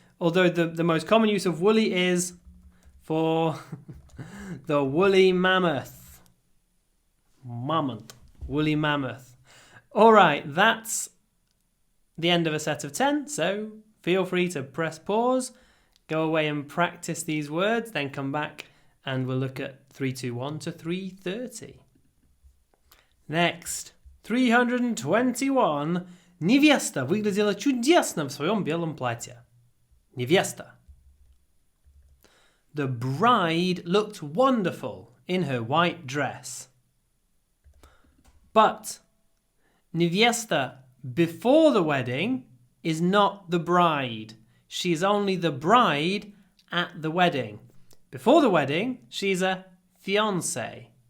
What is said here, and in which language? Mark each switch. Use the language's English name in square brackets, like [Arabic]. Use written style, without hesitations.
[English] Although the most common use of woolly is for the woolly mammoth. Mammoth. Woolly mammoth. All right, that's the end of a set of 10. So feel free to press pause, go away and practice these words, then come back and we'll look at 321 to 330. Next, 321. [Russian] Невеста выглядела чудесно в своем белом платье. Невеста. [English] The bride looked wonderful in her white dress. But невеста before the wedding is not the bride. She's only the bride at the wedding. Before the wedding, she's a fiancé.